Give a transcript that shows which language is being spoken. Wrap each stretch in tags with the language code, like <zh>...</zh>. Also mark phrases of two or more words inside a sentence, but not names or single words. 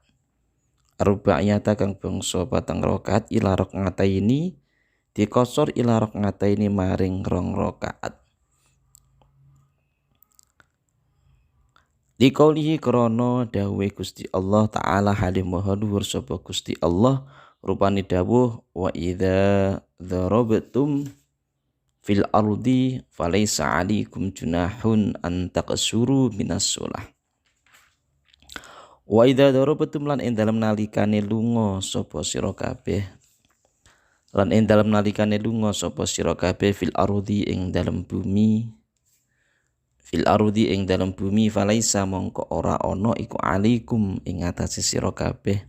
<jv>Ar-rubaiyata kang bangsa 4 rakaat</jv> <ar>إلى ركعتين</ar> <jv>dikosor</jv> <ar>إلى ركعتين</ar> <jv>maring 2 rakaat. Liqaulihi krono dawuhe Gusti Allah Ta'ala halim maha dhuwur sapa Gusti Allah rupane dawuh</jv> <ar>وإذا ضربتم في الأرض فليس عليكم جناح أن تقصروا من الصلاة. وإذا ضربتم</ar> <jv>lan ing dalem nalikane lunga sapa sira kabeh lan ing dalem nalikane lunga sapa sira kabeh</jv> <ar>في الأرض</ar> <jv>ing dalem bumi.</jv> <ar>في الأرض</ar> <jv>ing dalam bumi falaisa mongko ora ono iku alaikum ing atase sira kabeh.</jv>